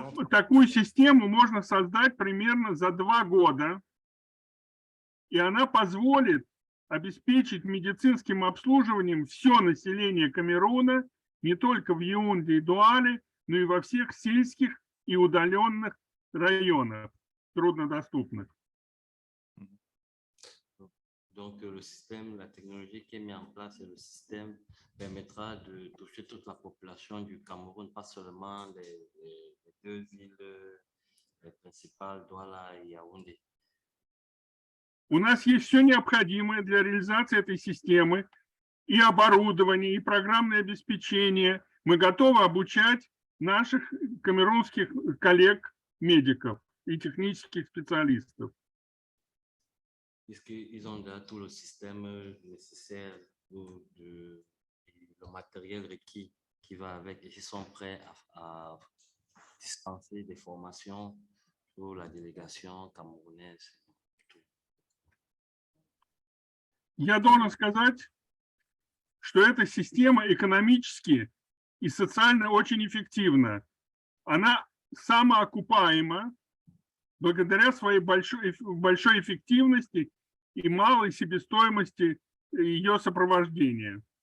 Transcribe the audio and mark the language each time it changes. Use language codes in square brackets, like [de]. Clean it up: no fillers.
[ru] Такую систему можно создать примерно за 2 года, и она позволит обеспечить медицинским обслуживанием все население Камеруна, не только в Яунде и Дуале, но и во всех сельских и удаленных районах, труднодоступных. [fr] Donc, le système, la technologie qui est mise en place, le système permettra de toucher toute la population du Cameroun, pas seulement les 2 villes principales, Douala и Яоунде. [ru] У нас есть все необходимое для реализации этой системы, и оборудование, и программное обеспечение. Мы готовы обучать наших камерунских коллег-медиков и технических специалистов. [fr] Ils ont déjà tout le système nécessaire, le matériel requis qui va avec, et ils sont prêts à dispenser des formations pour la délégation camerounaise. [ru] Я должен сказать, что эта система экономически и социально очень эффективна. Она самоокупаема благодаря своей большой эффективности и малой себестоимости ее сопровождения.